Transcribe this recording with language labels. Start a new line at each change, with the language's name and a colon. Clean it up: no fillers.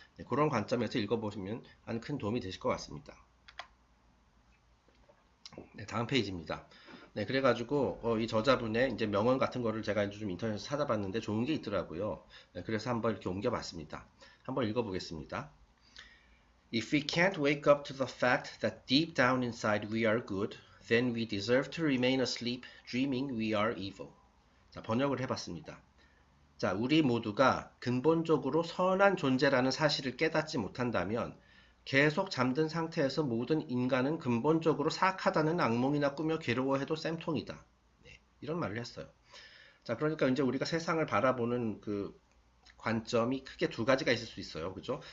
Korean: 네, 그런 관점에서 읽어보시면 한 큰 도움이 되실 것 같습니다. 네, 다음 페이지입니다. 네, 그래가지고 이 저자분의 이제 명언 같은 거를 제가 좀 인터넷에서 찾아봤는데 좋은 게 있더라고요. 네, 그래서 한번 이렇게 옮겨봤습니다. 한번 읽어보겠습니다.
English: If we can't wake up to the fact that deep down inside we are good, then we deserve to remain asleep, dreaming we are evil.
Korean: 자, 번역을 해봤습니다. 자, 우리 모두가 근본적으로 선한 존재라는 사실을 깨닫지 못한다면 계속 잠든 상태에서 모든 인간은 근본적으로 사악하다는 악몽이나 꾸며 괴로워해도 쌤통이다. 네, 이런 말을 했어요. 자, 그러니까 이제 우리가 세상을 바라보는 그 관점이 크게 두 가지가 있을 수 있어요. 그죠?